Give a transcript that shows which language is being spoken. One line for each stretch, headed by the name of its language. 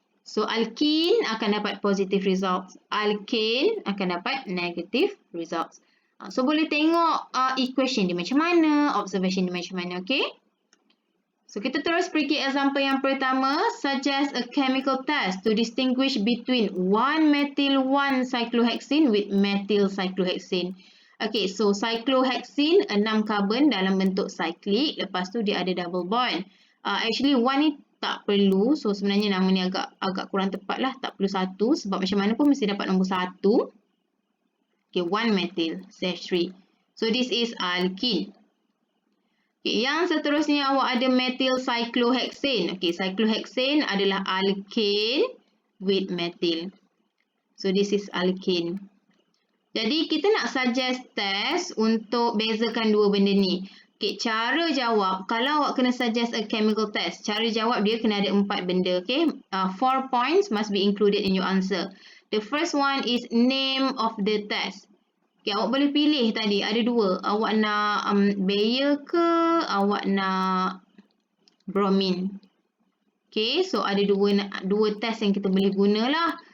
Malay: So, alkene akan dapat positive results. Alkane akan dapat negative results. So, boleh tengok equation dia macam mana, observation dia macam mana, okay? So, kita terus pergi example yang pertama.
English: Suggest a chemical test to distinguish between 1-methyl-1-cyclohexene with methyl cyclohexene.
Malay: Okay, so cyclohexene 6 carbon dalam bentuk cyclic. Lepas tu dia ada double bond. Actually, 1 ni tak perlu. So, sebenarnya nama ni agak kurang tepat lah. Tak perlu 1 sebab macam mana pun mesti dapat nombor 1. Okay, 1-methyl CH3.
English: So, this is alkene.
Malay: Okay, yang seterusnya awak ada methyl cyclohexane. Okay, cyclohexane adalah alkane with methyl.
English: So, this is alkane.
Malay: Jadi, kita nak suggest test untuk bezakan dua benda ni. Okay, cara jawab, kalau awak kena suggest
English: a chemical test,
Malay: cara jawab dia kena ada 4 benda.
English: Okay, 4 points must be included in your answer. The first one is name of the test.
Malay: Okay, awak boleh pilih tadi, ada 2. Awak nak Bayer ke, awak nak bromine. Okay, so ada dua test yang kita boleh guna lah.